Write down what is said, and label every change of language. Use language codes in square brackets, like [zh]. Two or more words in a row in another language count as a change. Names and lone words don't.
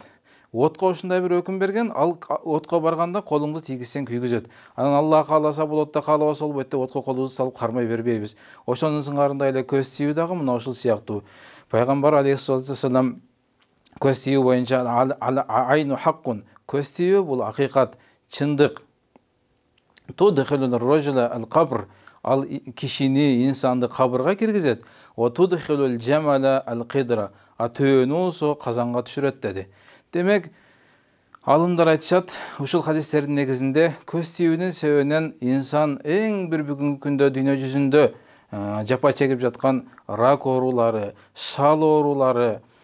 [ky] Отко ушундай бир өкүм берген, ал отко барганда колуңду тийгизсең күйгүзөт. Анан Аллах кааласа болот да, каалабаса болбойт деп отко колубузду салып кармай бербейбиз. Ошонун сыңарындай эле көз тийүү дагы мына ушул сыяктуу. Пайгамбар [ar] عليه الصلاة والسلام [ky] көз тийүү боюнча [ar] العين حق, [ky] көз тийүү бул акыйкат, чындык. [ar] تدخل الرجل القبر, [ky] ал кишини, инсанды кабырга киргизет. [ar] وتدخل الجمل القدر, [ky] төөнү со казанга түшүрөт деди. Демек, алымдар айтышат, ушул хадистердин негизинде көз тийүүнүн себебинен инсан эң бир бүгүнкү күндө дүйнө жүзүндө жапа чегип жаткан рак оорулары, шал оорулары,